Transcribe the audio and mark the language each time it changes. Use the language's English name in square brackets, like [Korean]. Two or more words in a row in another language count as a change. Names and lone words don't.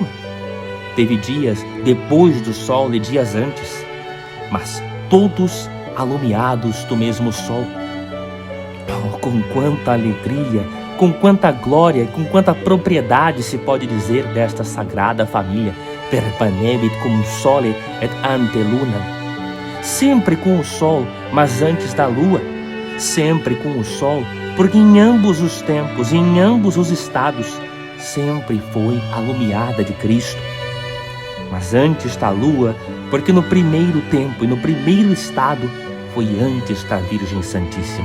[Portuguese] Teve dias depois do Sol e dias antes, mas todos alumiados do mesmo Sol. Oh, com quanta alegria, com quanta glória e com quanta propriedade se pode dizer desta sagrada família, [Latin] permanebit cum sole et ante lunam. [Portuguese] Sempre com o Sol, mas antes da Lua. Sempre com o Sol, porque em ambos os tempos, em ambos os estados, sempre foi alumiada de Cristo. Mas antes da Lua, porque no primeiro tempo e no primeiro estado, foi antes da Virgem Santíssima.